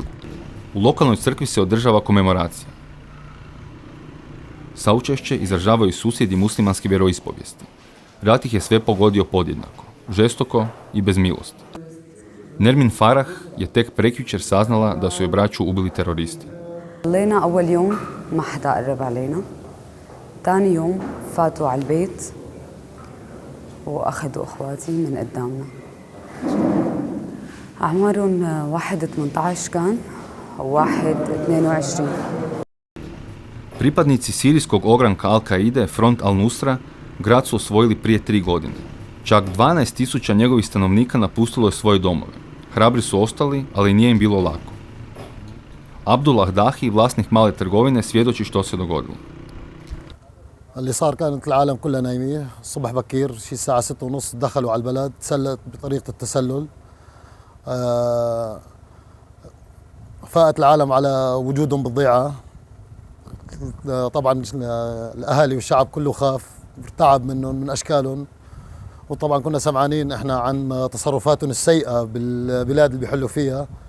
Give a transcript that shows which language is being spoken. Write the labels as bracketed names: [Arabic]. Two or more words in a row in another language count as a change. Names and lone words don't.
[Croatian] U lokalnoj crkvi se održava komemoracija. Saučešće izražavaju susjedi muslimanske vjeroispovijesti. Rat ih je sve pogodio podjednako, žestoko i bez milosti. Nermin Farah je tek prekjučer saznala da su joj braću ubili teroristi. [Arabic] لينا أول يوم ما حدا قرب علينا، ثاني يوم فاتوا على البيت وأخذوا أخواتي من قدامنا. أعمارهم واحد 18 كان وواحد 22. [Croatian] Pripadnici sirijskog ogranka Al-Kaide, Front Al-Nusra, grad su osvojili prije 3 godine. Čak 12.000 njegovih stanovnika napustilo je svoje domove. Hrabri su ostali, ali nije im bilo lako. Abdullah Dahi, vlasnik male trgovine, svjedoči što se dogodilo. [Arabic] اللي صار كانت العالم كلها نايمة الصبح بكير شي الساعة 6:30 دخلوا على البلد تسلل بطريقة التسلل فاقت العالم على وجودهم بالضيعة طبعا الأهالي والشعب كله خاف ارتعب منهم من أشكالهم وطبعا كنا سمعانين احنا عن تصرفاتهم السيئة بالبلاد اللي بيحلوا فيها